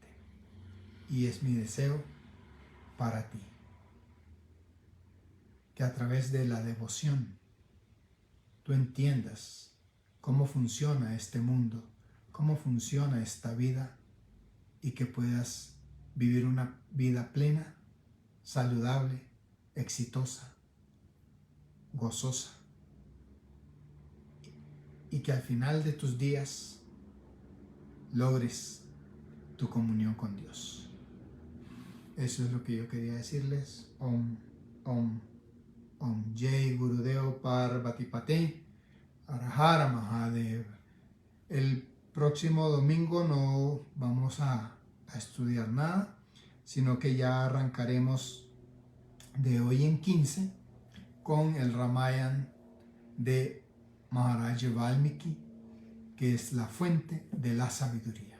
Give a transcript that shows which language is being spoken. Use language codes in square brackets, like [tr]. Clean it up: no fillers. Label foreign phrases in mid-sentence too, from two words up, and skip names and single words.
[es] Y es mi deseo para ti, que a través de la devoción tú entiendas cómo funciona este mundo, cómo funciona esta vida, y que puedas vivir una vida plena, saludable, exitosa, gozosa, y que al final de tus días logres tu comunión con Dios. Eso es lo que yo quería decirles. [sa] ॐ ॐ ॐ. [hi] जय गुरुदेव पार्वती पते हरहर महादेव. [es] El próximo domingo no vamos a estudiar nada, sino que ya arrancaremos de hoy en 15 con el Ramayana de Maharaja Valmiki, que es la fuente de la sabiduría.